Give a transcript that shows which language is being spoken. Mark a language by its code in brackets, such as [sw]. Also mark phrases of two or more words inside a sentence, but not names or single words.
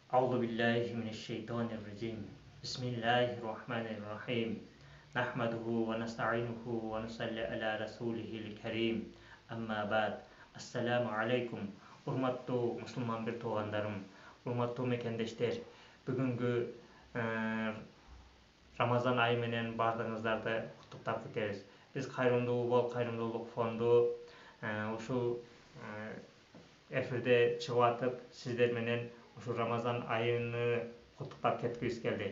[ar] أعوذ بالله من الشيطان الرجيم بسم الله الرحمن الرحيم نحمده ونستعينه ونصلي على رسوله الكريم أما بعد السلام عليكم [ky] урматтуу мусулман бир туугандарым, урматтуу мекендештер. Бүгүнкү Рамазан айы менен баардыгыңыздарды куттуктап кетебиз. Биз Кайрымдуу бол Кайрымдуулук фонду ушул эфирде чыгып атып, сиздер менен ушул Рамазан айыны куттуктап кеткибиз келди.